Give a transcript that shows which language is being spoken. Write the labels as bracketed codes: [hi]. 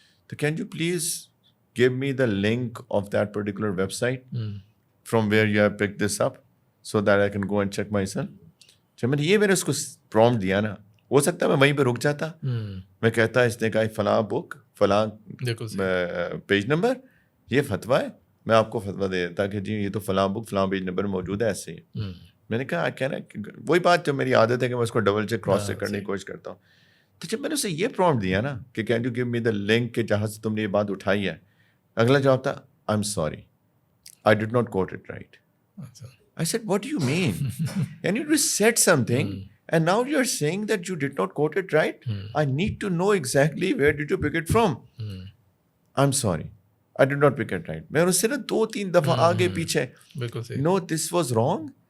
[en] تو can you please give me the link of that particular website from where you have picked this up so that I can go and check myself. [ur] جب میں نے اس کو prompt دیا نا, ہو سکتا ہے میں وہیں پہ رک جاتا, میں کہتا اس نے کہا فلاں بک فلاں پیج نمبر یہ فتویٰ ہے, میں آپ کو فتویٰ دے دیتا کہ جی یہ تو فلاں بک فلاں پیج نمبر موجود ہے ایسے ہی. میں نے کہا کہنا وہی بات جو میری عادت ہے کہ میں اس کو ڈبل چیک کراس چیک کرنے کی کوشش کرتا ہوں. تو جب میں نے اسے یہ پرومپٹ دیا نا کہ [en] can you give me the link [ur] کہ جہاں سے تم نے یہ بات اٹھائی ہے, اگلا جواب تھا [en] I am sorry I did not quote it right. I said, what do you mean? And you just said something and now you're saying that you did not quote it right? I need to know exactly where did you pick it from? I'm sorry. I did not pick it right. [ur] میں اس سے نا 2-3 دفعہ آگے پیچھے [en] no this was wrong.